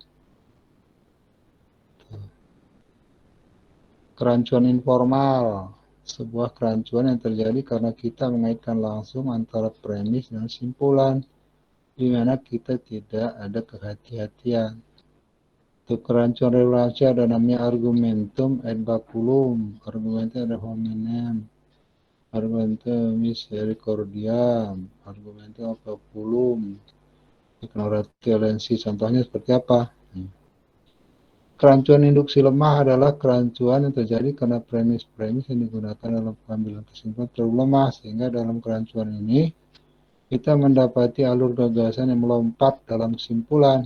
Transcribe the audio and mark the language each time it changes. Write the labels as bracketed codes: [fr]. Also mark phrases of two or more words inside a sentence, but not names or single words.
[id] Kerancuan informal, sebuah kerancuan yang terjadi karena kita mengaitkan langsung antara premis dan simpulan, di mana kita tidak ada kehati-hatian. Untuk kerancuan relasi ada namanya [la] argumentum et baculum, argumentum ad hominem, argumentum misericordiam, argumentum ad baculum, ignorantia. [id] Contohnya seperti apa? Kerancuan induksi lemah adalah kerancuan yang terjadi karena premis-premis yang digunakan dalam pengambilan kesimpulan terlalu lemah, sehingga dalam kerancuan ini kita mendapati alur gagasan yang melompat dalam kesimpulan.